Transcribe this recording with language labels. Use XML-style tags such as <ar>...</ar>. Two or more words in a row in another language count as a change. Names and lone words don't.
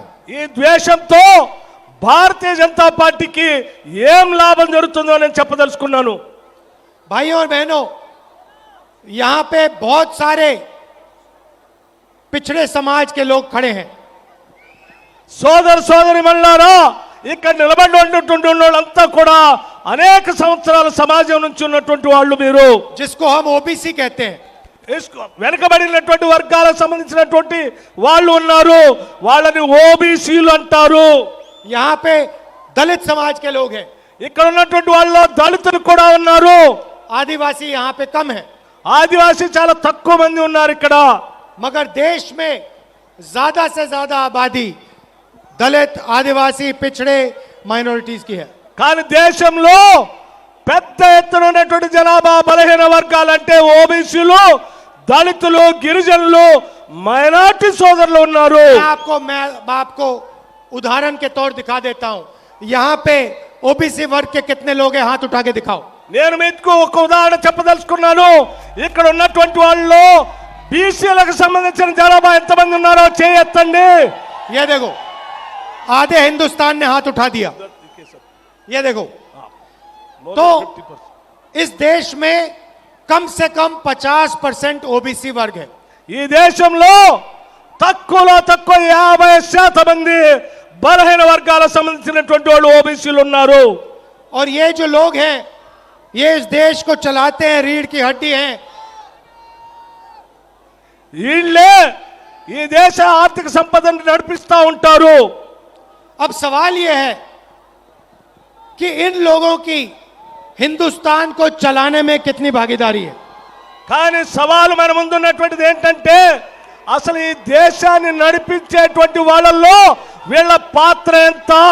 <te>ఈ ద్వేషంతో భారతీయ జనతా పార్టీకి ఏం లాభం జరుగుతుందో నేను చెప్పదలుచుకున్నాను.</te> <hi>भाइयों और बहनों, यहां पे बहुत सारे पिछड़े समाज के लोग खड़े हैं।</hi> <te>సోదరి మల్లారా, ఇక్కడ నిలబడి వాళ్ళంతా కూడా అనేక సంవత్సరాల సమాజం నుంచి ఉన్నటువంటి వాళ్ళు. మీరు</te> <hi>जिसको हम ओबीसी कहते हैं,</hi> <te>వెనుకబడినటువంటి వర్గాలకు సంబంధించినటువంటి వాళ్ళు ఉన్నారు, వాళ్ళని ఓబీసీలు అంటారు.</te> <hi>यहां पे दलित समाज के लोग हैं,</hi> <te>ఇక్కడ ఉన్నటువంటి వాళ్ళు దళితులు కూడా ఉన్నారు,</te> <hi>आदिवासी यहां पे कम है,</hi> <te>ఆదివాసీ చాలా తక్కువ మంది ఉన్నారు ఇక్కడ.</te> <hi>मगर देश में ज्यादा से ज्यादा आबादी दलित, आदिवासी, पिछड़े, माइनॉरिटीज की है।</hi> <te>కానీ దేశంలో పెద్ద ఎత్తున ఉన్నటువంటి జనాభా బలహీన వర్గాలంటే ఓబీసీలు, దళితులు, గిరిజనులు, మైనార్టీ సోదరులు ఉన్నారు.</te> <hi>मैं आपको उदाहरण के तौर दिखा देता हूं। यहां पे ओबीसी वर्ग के कितने लोग हैं, हाथ उठा के दिखाओ।</hi> <te>నేను మీకు ఒక ఉదాహరణ చెప్పదలుచుకున్నాను. ఇక్కడ ఉన్నటువంటి వాళ్ళు బీసీలకు సంబంధించిన జనాభా ఎంతమంది ఉన్నారో చేయెత్తండి.</te> <hi>ये देखो, आधे हिंदुस्तान ने हाथ उठा दिया। ये देखो, तो इस देश में कम से कम 50% ओबीसी वर्ग है।</hi> <te>ఈ దేశంలో తక్కువలో తక్కువ 50% మంది బలహీన వర్గాలకు సంబంధించినటువంటి వాళ్ళు ఓబీసీలు ఉన్నారు.</te> <hi>और ये जो लोग हैं, ये इस देश को चलाते हैं, रीढ़ की हड्डी हैं।</hi> <te>వీళ్ళే ఈ దేశ ఆర్థిక సంపదను నడిపిస్తా ఉంటారు.</te> <hi>अब सवाल यह है कि इन लोगों की हिंदुस्तान को चलाने में कितनी भागीदारी है।</hi> <te>కానీ సవాలు మన ముందున్నటువంటిది ఏంటంటే అసలు ఈ దేశాన్ని నడిపించేటువంటి వాళ్ళల్లో వీళ్ళ పాత్ర ఎంత?</te>